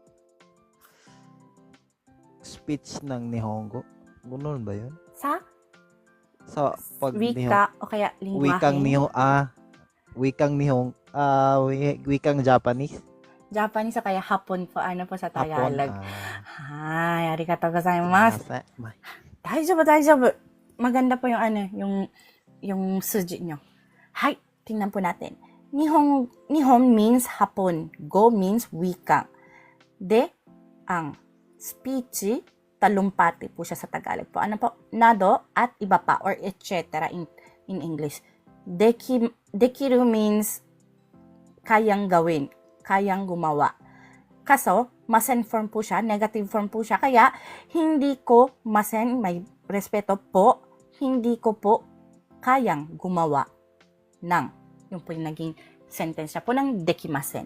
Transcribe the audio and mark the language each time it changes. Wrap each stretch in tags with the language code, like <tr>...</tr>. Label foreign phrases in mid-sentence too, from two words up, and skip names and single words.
<tl>Speech ng Nihongo. Ganun ba yun? Sa Pag wika o kaya lingwahe. Wikang Japanese. Japanese o kaya hapon po. Ano po sa Hapon. Tagalog.</tl> <ja>Hi、ありがとうございます。大丈夫、大丈夫.</ja> <tl>Maganda po yung yung suji nyo. Hai, tingnan po natin. Nihon means hapon. Go means wika. De, ang speech, talumpati po siya sa Tagalog po. Ano po? Nado at iba pa or etc.</tl> <en>in English.</en> <tl>Dekiru means kayang gawin, kayang gumawa. Kaso, masen form po siya, negative form po siya. Kaya, hindi ko masen, may respeto po, hindi ko po kayang gumawa ng. Yung po yung naging sentence po ng dekimasen.</tl>